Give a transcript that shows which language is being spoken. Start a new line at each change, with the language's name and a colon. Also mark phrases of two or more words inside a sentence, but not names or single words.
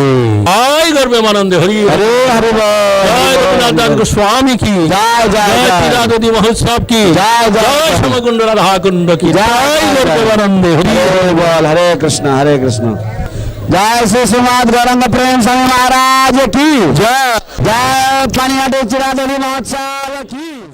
Bangla: জয় গর্বে মানন্দে হরি হরে হরে জয় রঘুনাথ দাস গোস্বামী কি জয়, জয় তীরাদি মহোৎসব কি জয়, জয় শ্যামকুণ্ড রাধাকুণ্ড কি জয় গর্বে মানন্দে হরি বল। হরে কৃষ্ণ জয় শ্রী শ্রীমদ গৌরাঙ্গ প্রেম স্বামী
Hindi: महाराज की जय, जय पानिहाटी चिरादेवी महोत्सव की।